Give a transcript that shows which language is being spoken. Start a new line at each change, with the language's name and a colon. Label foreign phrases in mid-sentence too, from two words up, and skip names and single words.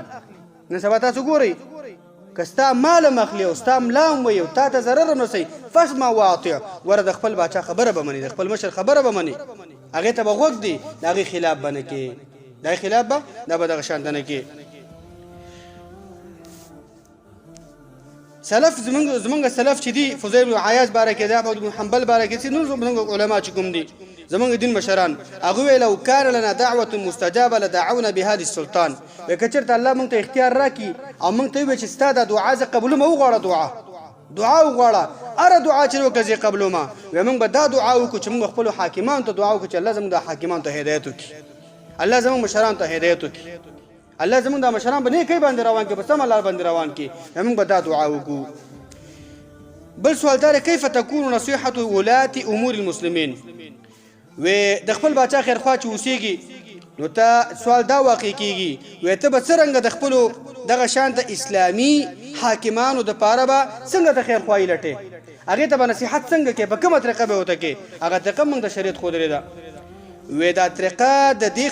Pashto: نن سبا تاسو ګورئ که ستا مال هم اخلي او ستا ملا هم وایي او تا ته ضرر هم رسوي،
Arabic: فاسمع واطع،
Pashto: وره د خپل باچا خبره به مني، د خپل مشر خبره به مني، هغې ته به غوږ دی، د هغې خلاف به نه کړي، د هغې خلاف به دا به دغه شان ته نه کړي. سلف زمونږ سلف چې دي فضیل بن عیاض باره کې دی، احمد بن حنبل باره کې دي، نور زمونږ علما چې کوم دي زمونږ دین مشران، هغوی
Arabic: وایي لو کان لنا دعوة مستجابه لدعونا بهذا السلطان،
Pashto: وایي که چېرته الله موږ ته اختیار راکړي او موږ ته ووایي چې ستا دا دعا زه قبلومه، وغواړه دعا وغواړه، هره دعا چې وکړه زه یې قبلومه، وایي موږ به دا دعا وکړو چې موږ خپلو حاکمانو ته دعا وکړو چې الله زموږ د حاکمانو ته هدایت وکړي، الله زموږ مشرانو ته هدایت وکړي، الله زموږ د مشران په نیکۍ باندې روان کړي، په سمه لار باندې روان کړي، موږ به دا دعا وکړو. بل سوال دا
Arabic: کیف تكون نصيحة ولاة امور المسلمین،
Pashto: و د خپل باچا خیرخوا چې اوسیږي نو ته سوال دا واقع کیږي وې ته به څرنګه د خپلو دغه شانته اسلامي حاکمانو د پاره به څنګه د خیر خوایي لټې هغه ته به نصیحت څنګه کې په کومه طریقه به وته کې هغه طریقه موږ د شریعت خو درې ده وې دا طریقه د دې